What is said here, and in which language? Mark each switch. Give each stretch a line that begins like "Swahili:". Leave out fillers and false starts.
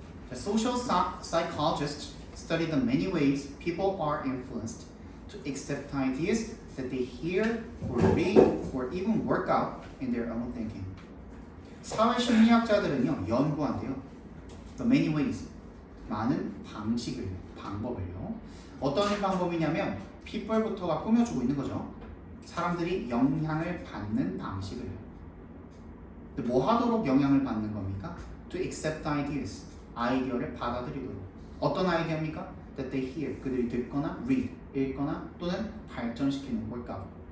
English: The social psychologists study the many ways people are influenced to accept ideas that they hear or read or even work out in their own thinking.
Korean: 사회 심리학자들은요 연구한대요.
English: The many ways
Korean: 많은 방법을요. 어떤 방법이냐면 people부터가 꾸며주고 있는 거죠. 사람들이 영향을 받는 방식을요. 뭐 하도록 영향을 받는 겁니까?
English: To accept ideas.
Korean: 아이디어를 받아들이도록. 어떤 아이디어입니까?
English: That they hear.
Korean: 그들이 듣거나 read. 읽거나 또는 발전시키는 걸까?